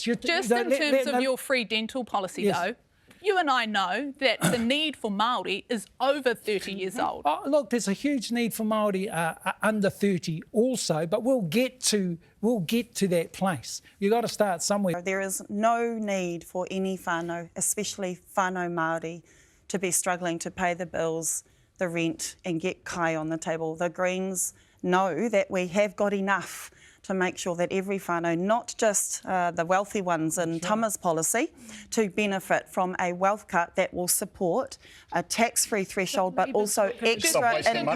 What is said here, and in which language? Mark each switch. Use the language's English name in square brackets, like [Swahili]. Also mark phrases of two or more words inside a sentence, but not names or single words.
[English] Just in terms of your free dental policy, yes. though, you and I know that the need for Māori is over 30 years old. Oh, look, there's a huge need for Māori under 30 also, but we'll get to that place. You've got to start somewhere. There is no need for any whānau, especially [Māori] whānau Māori, [English] to be struggling to pay the bills, the rent and get kai on the table. The Greens know that we have got enough to make sure that every whānau, not just the wealthy ones in Tama's policy, to benefit from a wealth cut that will support a tax-free threshold, but also extra income.